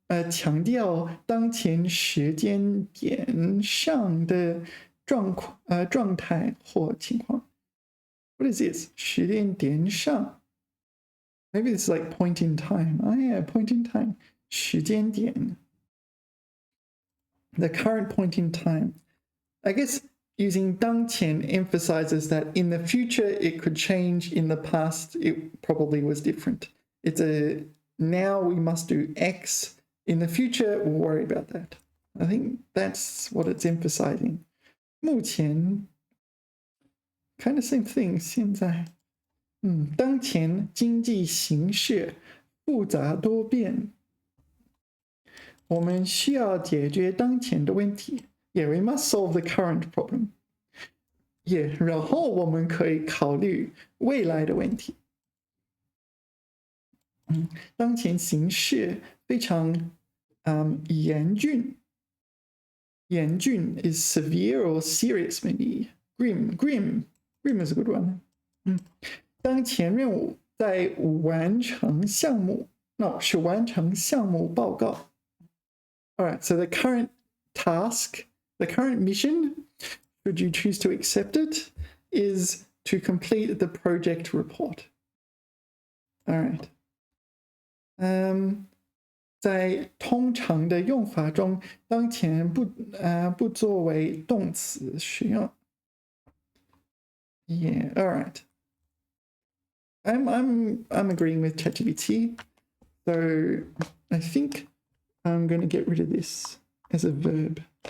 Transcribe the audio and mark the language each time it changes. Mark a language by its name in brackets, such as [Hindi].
[Chinese] 强调当前时间点上的状态或情况。 [English] What is this? [Chinese] 时间点上 [English] Maybe it's like point in time. Oh yeah, point in time. 时间点 The current point in time. I guess using 当前 emphasizes that in the future it could change, in the past it probably was different. It's a now we must do X, in the future we'll worry about that. I think that's what it's emphasizing. [Chinese] 目前 [English] kind of same thing [Chinese] 现在当前经济形势复杂多变，我们需要解决当前的问题。 [English] Yeah, we must solve the current problem. Yeah, [Chinese] 然后我们可以考虑未来的问题。当前形势非常严峻。 [English] 严峻 is severe or serious, maybe. Grim is a good one. [Chinese] 当前任务在完成项目 No, 是完成项目报告。 [English] Alright, so the current task, the current mission, should you choose to accept it, is to complete the project report. Alright. [Chinese] 在通常的用法中，当前不作为动词使用。 [English] Yeah, alright. I'm agreeing with ChatGPT, so I think I'm going to get rid of this as a verb.